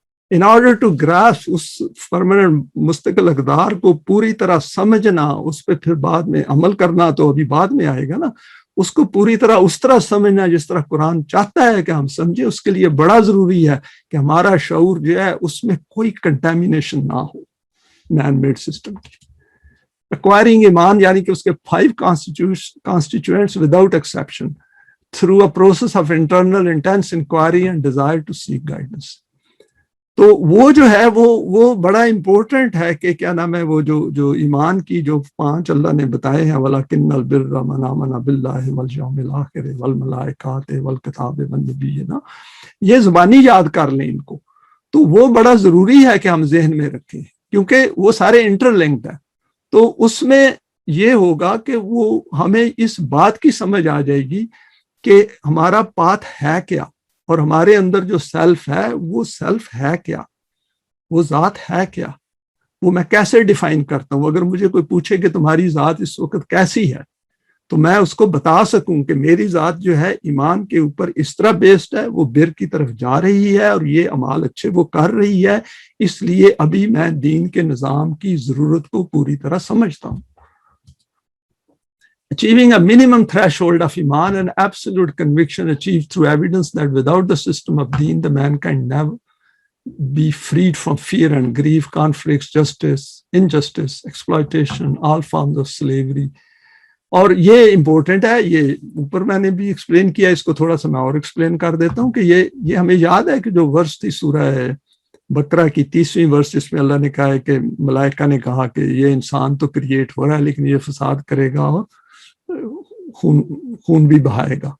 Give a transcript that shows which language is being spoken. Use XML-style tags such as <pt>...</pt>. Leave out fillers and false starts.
<ur>In order to grasp اس permanent مستقل اقدار کو پوری طرح سمجھنا، اس پہ پھر بعد میں عمل کرنا تو ابھی بعد میں آئے گا نا. اس کو پوری طرح اس طرح سمجھنا جس طرح قرآن چاہتا ہے کہ ہم سمجھیں، اس کے لیے بڑا ضروری ہے کہ ہمارا شعور جو ہے اس میں کوئی کنٹامینیشن نہ ہو مین میڈ سسٹم کی.</ur> <en>acquiring ایمان</en> <ur>یعنی کہ اس کے</ur> <en>5 constituents without exception through a process of internal intense inquiry and desire to seek guidance.</en> <ur>تو وہ جو ہے وہ بڑا امپورٹنٹ ہے کہ کیا نام ہے، وہ جو ایمان کی جو 5 اللہ نے بتائے ہیں،</ur> <ar>وَلَكِنَّ الْبِرَّ مَنْ آمَنَ بِاللَّهِ وَالْيَوْمِ الْآخِرِ وَالْمَلَائِكَةِ وَالْكِتَابِ وَالنَّبِيِّينَ.</ar> <ur>یہ زبانی یاد کر لیں ان کو، تو وہ بڑا ضروری ہے کہ ہم ذہن میں رکھیں کیونکہ وہ سارے انٹر لنکڈ ہیں. تو اس میں یہ ہوگا کہ وہ ہمیں اس بات کی سمجھ آ جائے گی کہ ہمارا پاتھ ہے کیا، اور ہمارے اندر جو سیلف ہے وہ سیلف ہے کیا، وہ ذات ہے کیا، وہ میں کیسے ڈیفائن کرتا ہوں. اگر مجھے کوئی پوچھے کہ تمہاری ذات اس وقت کیسی ہے تو میں اس کو بتا سکوں کہ میری ذات جو ہے ایمان کے اوپر اس طرح بیسڈ ہے، وہ بر کی طرف جا رہی ہے اور یہ اعمال اچھے وہ کر رہی ہے، اس لیے ابھی میں دین کے نظام کی ضرورت کو پوری طرح سمجھتا ہوں.</ur> <en>Achieving a minimum threshold of iman and absolute conviction achieved through evidence that without the system of deen, the man can never be freed from fear and grief, conflicts, justice, injustice, exploitation, all forms of slavery.</en> <ur>اور یہ important ہے، یہ اوپر میں نے بھی explain کیا، اس کو تھوڑا سا میں اور ایکسپلین کر دیتا ہوں کہ یہ ہمیں یاد ہے کہ جو ورس تھی سورہ بقرہ کی 30ویں ورس، جس میں اللہ نے کہا ہے کہ ملائکہ نے کہا کہ یہ انسان تو کریٹ ہو رہا ہے لیکن یہ فساد کرے گا اور خون بھی بہائے گا.</ur>